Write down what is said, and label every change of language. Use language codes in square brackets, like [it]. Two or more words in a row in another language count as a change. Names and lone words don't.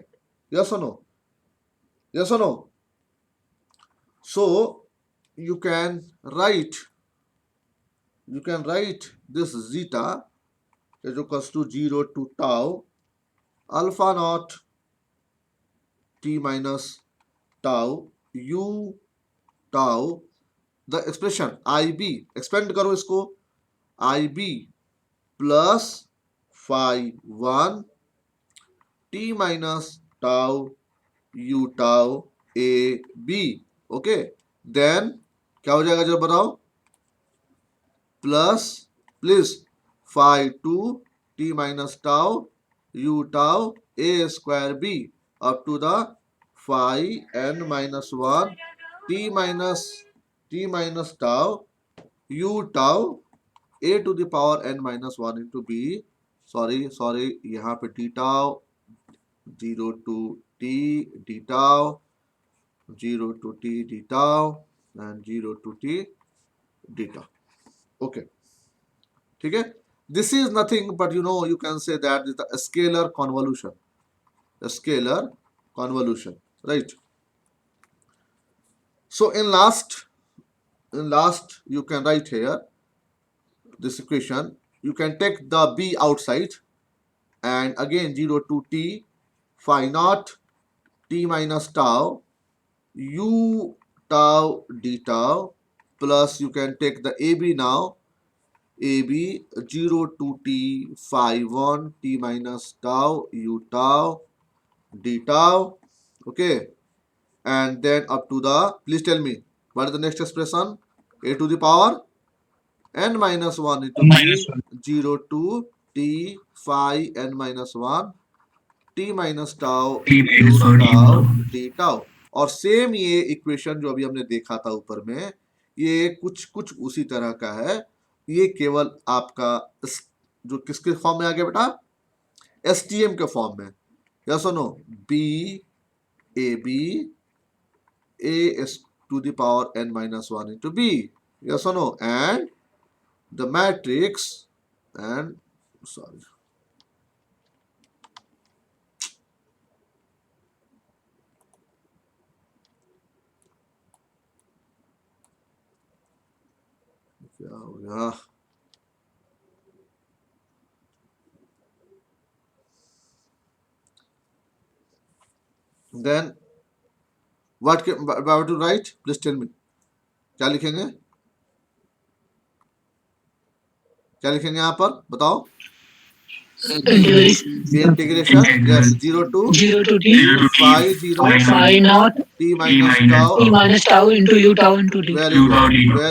[en] Yes or no? Yes or no? So you can write this zeta is equals to 0 to tau alpha naught t minus tau u tau, the expression ib, expand [hi] करो इसको, [en] ib plus phi 1 t minus tau u tau a b. okay, then [hi] क्या हो जाएगा जब बताओ, [en] plus please phi 2 t minus tau u tau a square b up to the phi n minus 1 t minus tau u tau a to the power n minus 1 into b. सॉरी [hi] यहाँ पे [en] d tau 0 to t d tau 0 to t d tau and 0 to t d tau. [hi] Okay, ठीक है. [en] This is nothing but you can say that is the scalar convolution. The scalar convolution, right? So in last you can write here this equation. You can take the b outside and again 0 to t phi naught t minus tau u tau d tau plus you can take the ab now, ab 0 to t phi 1 t minus tau u tau d tau. Okay, and then up to the, please tell me what is the next expression, a to the power n minus 1 into b 0 to t phi n minus 1 t minus tau u tau d tau. [hi] और सेम ये इक्वेशन जो अभी हमने देखा था ऊपर में, ये कुछ उसी तरह का है. ये केवल आपका जो किसके फॉर्म में आ गया बेटा, एसटीएम के फॉर्म में. [en] यस और no, b a b a to the power n minus 1 into b. Yes or no? And the matrix and sorry. [hi] क्या हो गया? [en] Then what to write? Please tell me. [hi] क्या लिखेंगे? क्या लिखेंगे यहाँ पर बताओ? [en] Integration, yes, 0 to t phi 0 phi naught t minus tau t minus tau into u tau into d.